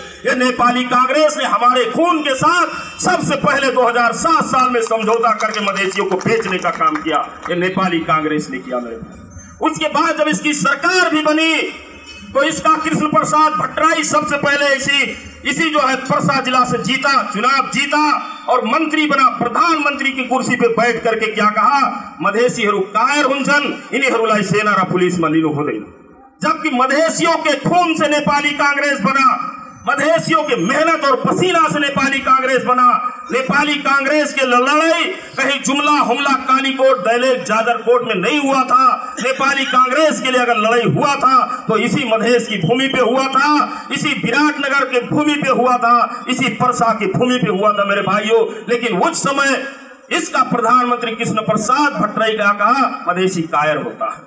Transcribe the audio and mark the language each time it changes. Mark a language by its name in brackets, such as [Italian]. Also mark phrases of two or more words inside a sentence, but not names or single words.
[Hindi] ये नेपाली कांग्रेस ने हमारे खून के साथ सबसे पहले 2007 साल में समझौता करके मधेशियों को बेचने का काम किया, ये नेपाली कांग्रेस ने किया मेरे। उसके बाद जब इसकी सरकार भी बनी, तो इसका कृष्ण प्रसाद भट्टराई सबसे पहले इसी जो है परसा जिला से जीता, चुनाव जीता और मंत्री बना। प्रधानमंत्री की कुर्सी पे बैठ करके क्या कहा, [Nepali] मधेसी हरू कायर हुन्छन्, यिनीहरूलाई सेना र पुलिसमा लिनु हुँदैन। [Hindi] जबकि मधेसियों के खून से नेपाली कांग्रेस बना, मधेसियों के मेहनत और पसीना से नेपाली कांग्रेस बना। नेपाली कांग्रेस के लड़ाई कहीं जुमला हुमला कालीकोट दैलेख जाजरकोट में नहीं हुआ था। नेपाली कांग्रेस के लिए अगर लड़ाई हुआ था तो इसी मधेश की भूमि पे हुआ था, इसी विराटनगर के भूमि पे हुआ था, इसी परसा की भूमि पे हुआ था मेरे भाइयों। लेकिन उस समय इसका प्रधानमंत्री कृष्ण प्रसाद भट्टराई का कहा, मधेसी कायर होता है।